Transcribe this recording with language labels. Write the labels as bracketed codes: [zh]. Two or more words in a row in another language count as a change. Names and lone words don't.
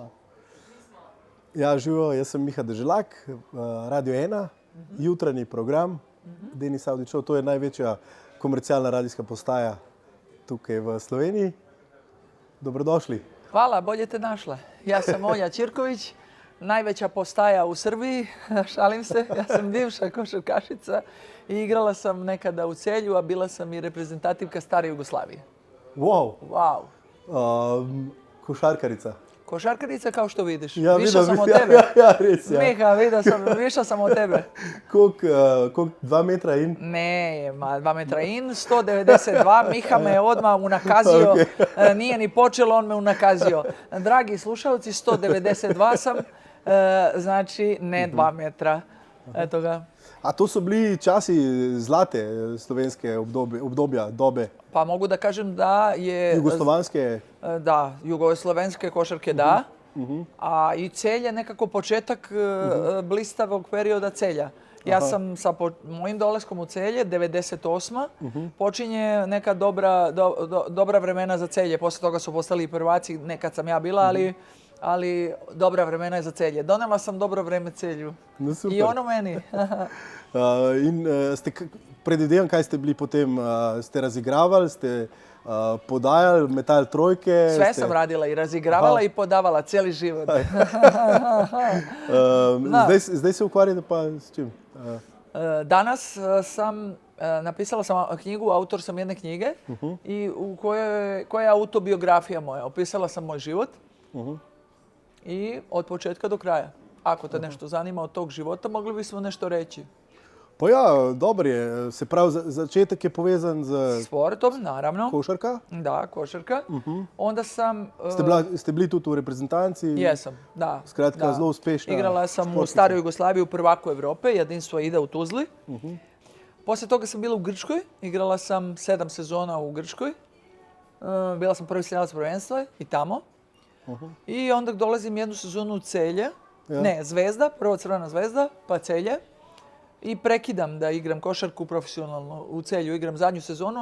[sl] Ja, živo, jaz sem Miha Deželak, Radio 1, jutranji program, Denis Avdićev, to je največja komercialna radijska postaja tukaj v Sloveniji. Dobrodošli. [sr] Hvala, bolje te našla. Ja sam Olja Ćirković, najveća postaja u Srbiji, šalim se, ja sam bivša košarkašica i igrala sam nekada u Celju, a bila sam i reprezentativka stare Jugoslavije. Wow, Wow. [sl] košarkarica. [sr] Košarkarica kao što vidiš. [sl] Ja, [sr] Viša sam od tebe. [sl] Ja, res, ja. [sr] Miha, viša sam od tebe. [sl] Koliko 2 metra in? [sr] Ne, 2 metra in, 192, Miha me je odmah unakazio, [en] Okay. [sr] nije ni počelo, on me unakazio. [sl] Dragi slušalci, [sr] 192 sam, znači ne 2 metra. Eto ga. [sl] A to so bili časi zlate slovenske obdobja, dobe, [sr] Pa mogu da kažem da je... [sl] jugoslovanske. [sr] Da, jugoslovenske košarke da, a i Celj je nekako početak blistavog perioda Celja. Ja sam sa mojim dolaskom u Celje, 98. Počinje neka dobra vremena za Celje. Posle toga su postali i prvaci, nekad sam ja bila, ali dobra vremena je za Celje. Donela sam dobro vreme Celju. [sl] No, super. [sr] I ono meni. [sl] Predvidevam, kaj ste bili potem, ste razigravali, ste podajali, metali trojke. [sr] Sve sam radila i razigravala i podavala cijeli život. [sl] Zdaj se ukvarjate pa s čim? [sr] Danas napisala sam knjigu, autor sam jedne knjige i u koja je autobiografija moja. Opisala sam moj život i od početka do kraja. Ako te nešto zanima od tog života, mogli bismo nešto reći. [sl] Pa ja, dobro je. Se pravi, začetek je povezan z [sr] Sportom, naravno. [sl] košarka. [sr] Da, košarka. Onda sam... [sl] Ste bili tudi v reprezentanci? [sr] Jesam, da. [sl] Skratka, [sr] da. [sl] zelo uspešna [sr] Igrala sam u [sl] športnica. [sr] staroj Jugoslaviji u prvaku Evrope, jedinstvo ide u Tuzli. Poslije toga sam bila u Grčkoj, igrala sam 7 sezona u Grčkoj. Bila sam prvi slijelac prvenstva i tamo. I onda dolazim jednu sezonu u Celje. [sl] Ja. [sr] Ne, Zvezda, prvo Crvena Zvezda, pa Celje. I prekidam da igram košarku profesionalno u Celju, igram zadnju sezonu.